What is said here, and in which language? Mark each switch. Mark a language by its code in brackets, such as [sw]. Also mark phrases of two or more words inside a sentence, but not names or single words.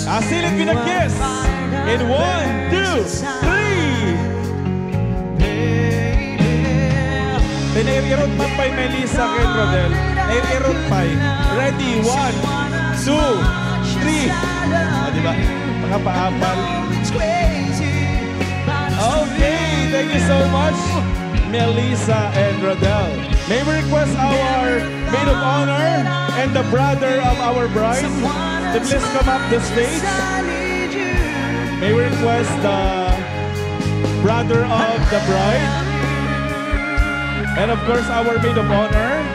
[en] Seal it with a kiss. In 1, 2, 3. [war] Pinairot pa pa Melissa kay Rodel. Nairot pa. [en] Ready, 1, 2, 3. [tl] Diba? Mga paapal. [en] Okay, thank you so much, Melissa and Rodel. May we request our maid of honor and the brother of our bride to please come up the stage. May we request the brother of the bride and of course our maid of honor.